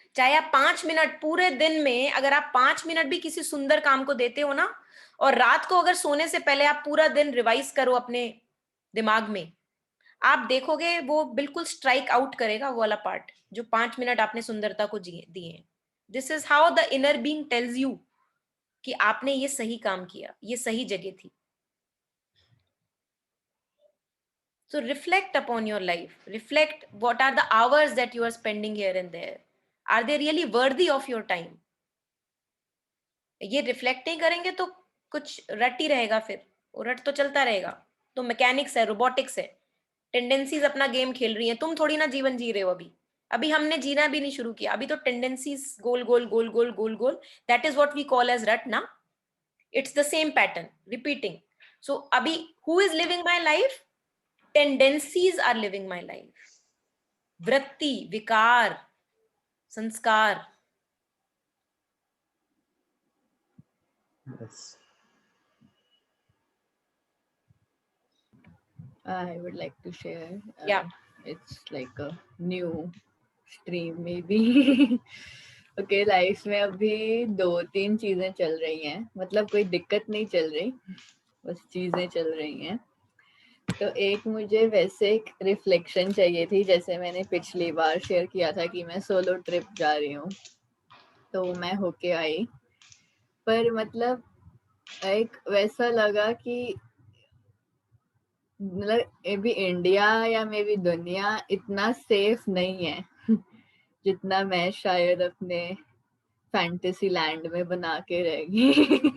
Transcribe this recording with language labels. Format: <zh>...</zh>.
<hi>चाहे आप 5 मिनट पूरे दिन में, अगर आप 5 मिनट भी किसी सुंदर काम को देते हो ना, और रात को अगर सोने से पहले आप पूरा दिन रिवाइज करो अपने दिमाग में, आप देखोगे वो बिल्कुल स्ट्राइक आउट करेगा वो वाला पार्ट जो 5 मिनट आपने सुंदरता को दिए हैं।</hi> <en>this is how the inner being tells you</en> <hi>कि आपने ये सही काम किया, ये सही जगह थी।</hi> <en>So reflect upon your life. Reflect what are the hours that you are spending here and there. Are they really worthy of your time?</en> <hi>ये रिफ्लेक्ट नहीं करेंगे तो कुछ रट ही रहेगा, फिर वो रट तो चलता रहेगा। तो मैकेनिक्स है, रोबोटिक्स है, टेंडेंसीज अपना गेम खेल रही हैं, तुम थोड़ी ना जीवन जी रहे हो। अभी हमने जीना भी नहीं शुरू किया, अभी तो tendencies goal goal goal goal goal goal,</hi> <en>that is what we call as</en> <hi>रट ना।</hi> <en>It's the same pattern repeating. So अभी who is living my life? Tendencies are living my life.</en> <hi>वृत्ति, विकार, संस्कार।</hi> <en>Yes. I would like to share. Yeah. It's like a new stream maybe.</en> <hi>Okay, life में अभी 2-3 चीजें चल रही हैं, मतलब कोई दिक्कत नहीं चल रही, बस चीजें चल रही हैं। तो एक मुझे वैसे एक रिफ्लेक्शन चाहिए थी, जैसे मैंने पिछली बार शेयर किया था कि मैं सोलो ट्रिप जा रही हूँ, तो मैं होके आई, पर मतलब एक वैसा लगा कि मतलब अभी इंडिया या मे बी दुनिया इतना सेफ नहीं है जितना मैं शायद अपने फैंटेसी लैंड में बना के रहेगी।</hi>